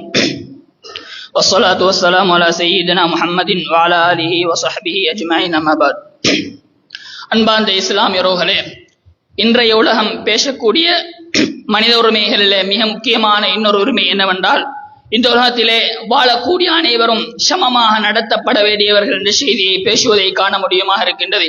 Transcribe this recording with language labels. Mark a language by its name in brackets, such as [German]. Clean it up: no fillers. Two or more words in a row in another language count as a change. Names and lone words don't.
[Arabic] والصلاة والسلام على سيدنا محمد وعلى آله وصحبه أجمعين أما بعد. [Tamil] அன்பார்ந்த இஸ்லாமியர்களே, இன்றைய உலகம் பேசக்கூடிய மனித உரிமைகளிலே மிக முக்கியமான இன்னொரு உரிமை என்னவென்றால், இந்த உலகத்திலே வாழக்கூடிய அனைவரும் சமமாக நடத்தப்பட வேண்டியவர்கள் என்ற செய்தியை பேசுவதை காண முடியுமாக இருக்கின்றது.